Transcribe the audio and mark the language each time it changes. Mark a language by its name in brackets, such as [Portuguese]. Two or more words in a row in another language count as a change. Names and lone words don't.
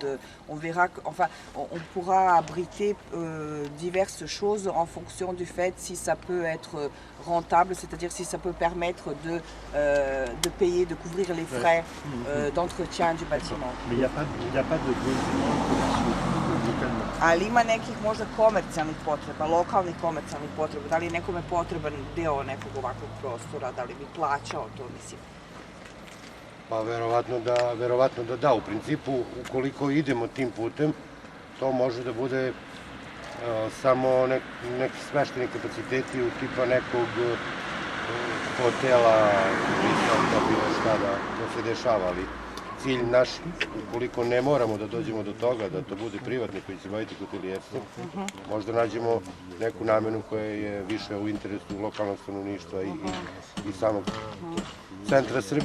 [French] On verra, on pourra abriter diverses choses en fonction du fait si ça peut être rentable, c'est-à-dire si ça peut permettre de payer, de couvrir les frais d'entretien du bâtiment. Mais il n'y a pas de besoin commerciaux localement. [Serbian] Ali ima nekih možda komercijalnih potreba, lokalnih komercijalnih potreba, da li je nekome potreban deo nekog ovakvog prostora, da li bi plaćao to, mislim. Pa verovatno da da. U principu, ukoliko idemo tim putem, to može da bude samo neki smešteni kapaciteti u tipa nekog hotela, bilo šta da se dešava, ali cilj naš, ukoliko ne moramo da dođemo do toga, da to bude privatnik koji će baviti hotelijerstvom, možda nađemo neku namenu koja je više u interesu lokalnog stanovništva i samog centra Srbije.